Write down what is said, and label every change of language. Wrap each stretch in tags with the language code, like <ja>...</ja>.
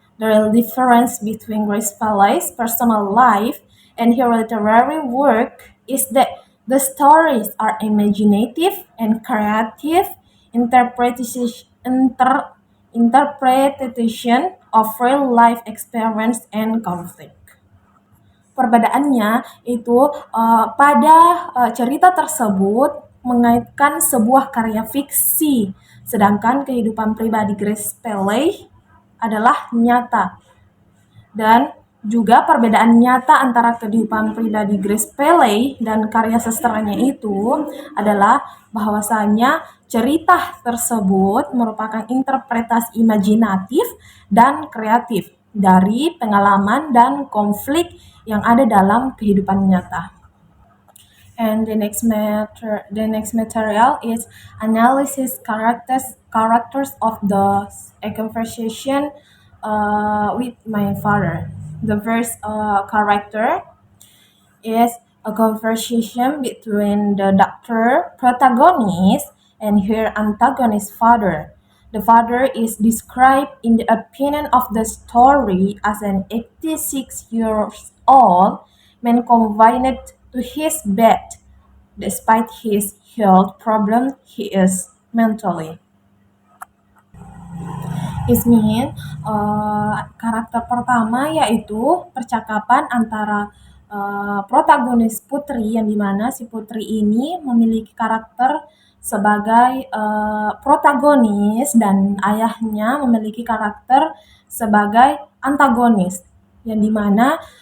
<en>The real difference between Grace Paley's personal life and her literary work is that the stories are imaginative and creative interpretation of real life experience and conflict.</en> <id>Perbedaannya itu pada cerita tersebut mengaitkan sebuah karya fiksi, sedangkan kehidupan pribadi Grace Paley adalah nyata. Dan juga perbedaan nyata antara kehidupan pribadi Grace Paley dan karya sastranya itu adalah bahwasanya cerita tersebut merupakan interpretasi imajinatif dan kreatif dari pengalaman dan konflik yang ada dalam kehidupan nyata.</id> <en>And the next material is analysis characters of a conversation with my father. The first character is a conversation between the doctor protagonist and her antagonist father. The father is described in the opinion of the story as an 86-year-old man confined to his bed. Despite his health problem, he is mentally. It means</en> <id>karakter pertama yaitu percakapan antara protagonis putri, yang dimana si putri ini memiliki karakter sebagai protagonis dan ayahnya memiliki karakter sebagai antagonis, yang dimana</id>